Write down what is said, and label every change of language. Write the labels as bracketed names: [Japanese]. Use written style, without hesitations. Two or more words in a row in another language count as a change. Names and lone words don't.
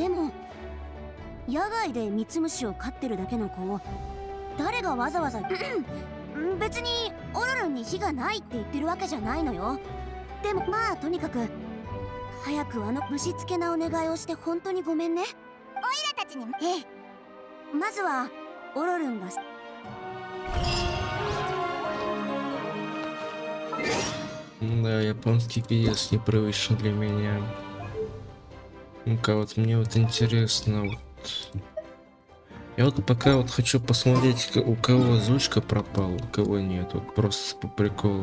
[Japanese] でも野外でミツムシを飼ってるだけの子を誰がわざわざ別にオロルンに火がないって言ってるわけじゃないのよ。でもまあとにかく早くあのぶしつけなお願いをして本当にごめんね。オイラたちにも。ええ、まずはオロルンが。 [Russian] Да, японский пиздец непривычно для меня. Ну-ка, вот мне вот интересно, вот. Я вот пока вот хочу посмотреть, у кого озвучка пропала, у кого нет, вот просто по приколу.